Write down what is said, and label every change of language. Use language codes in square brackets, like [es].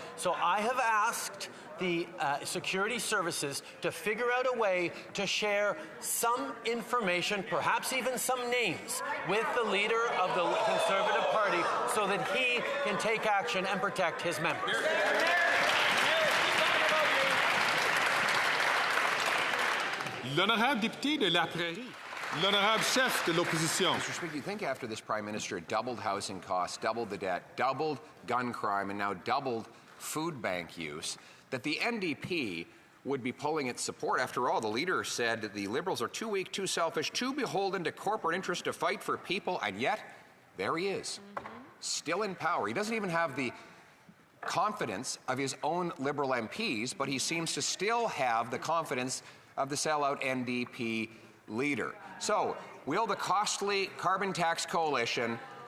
[en] So I have asked the security services to figure out a way to share some information, perhaps even some names, with the leader of the Conservative Party so that he can take action and protect his members. [fr] L'honorable député de La Prairie. L'honorable chef de l'opposition. [en] Mr. Speaker, you think after this Prime Minister doubled housing costs, doubled the debt, doubled gun crime, and now doubled food bank use, that the NDP would be pulling its support? After all, the leader said that the Liberals are too weak, too selfish, too beholden to corporate interests to fight for people, and yet there he is, still in power. He doesn't even have the confidence of his own Liberal MPs, but he seems to still have the confidence of the sellout NDP leader. So, will the costly carbon tax coalition